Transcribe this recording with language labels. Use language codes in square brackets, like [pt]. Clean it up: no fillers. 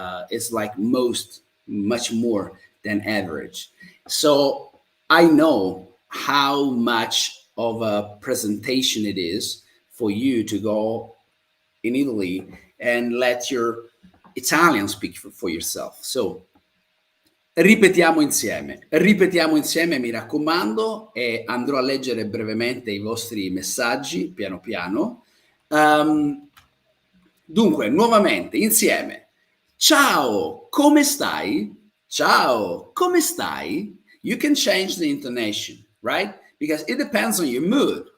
[en] It's like much more than average. So I know how much of a presentation it is for you to go in Italy and let your Italian speak for yourself. [it] So ripetiamo insieme, mi raccomando, e andrò a leggere brevemente i vostri messaggi piano piano. Dunque, nuovamente, insieme. Ciao, come stai? Ciao, come stai? [en] You can change the intonation, right? Because it depends on your mood.